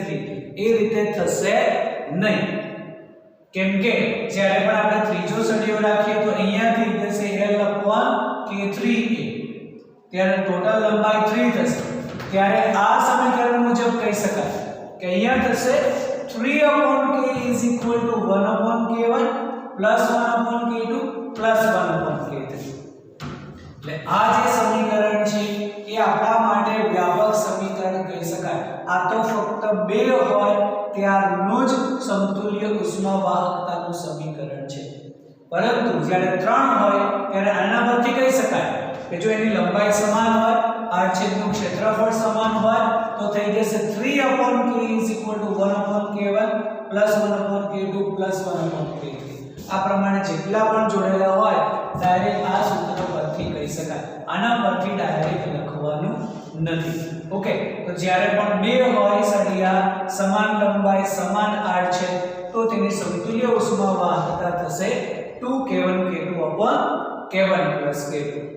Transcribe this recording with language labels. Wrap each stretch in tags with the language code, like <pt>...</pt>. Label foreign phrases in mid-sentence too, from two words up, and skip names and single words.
<gu>એ રીતે થશે નહીં. કેમ કે જ્યારે પણ આપણે ત્રીજો સળિયો રાખીએ તો અહીંયા થઈ જશે</gu> <en>L upon K3A.</en> <gu>ત્યારે ટોટલ લંબાઈ 3 થશે. ત્યારે આ સમીકરણ મુજબ કહી શકાય કે અહીંયા થશે</gu> <en>3 upon K is equal to 1 upon K1 plus 1 upon K2 plus 1 upon K3.</en> <gu>એટલે આ જે સમીકરણ છે એ આપણા માટે વ્યાપક સમીકરણ કહી શકાય. આ તો ફક્ત બે હોય ત્યારનું જ સમતુલ્ય ઉષ્મા વાહકતાનું સમીકરણ છે. પરંતુ જ્યારે ત્રણ હોય ત્યારે આના પરથી કહી શકાય કે જો એની લંબાઈ સમાન હોય આડછેદનું ક્ષેત્રફળ સમાન હોય તો થઈ જશે</gu> <en>3 upon K is equal to 1 upon K1 plus 1 upon K2 plus 1 upon K3.</en> <gu>આ પ્રમાણે જેટલા પણ જોડેલા હોય ડાયરેક્ટ આ સૂત્ર પરથી કહી શકાય. આના પરથી ડાયરેક્ટ લખવાનું નથી. ઓકે, તો જ્યારે પણ બે હોય સળિયા સમાન લંબાઈ સમાન આડછેદ તો તેની સમતુલ્ય ઉષ્મા વાહકતા થશે</gu> <en>2K1 K2 upon K1 plus K2.</en>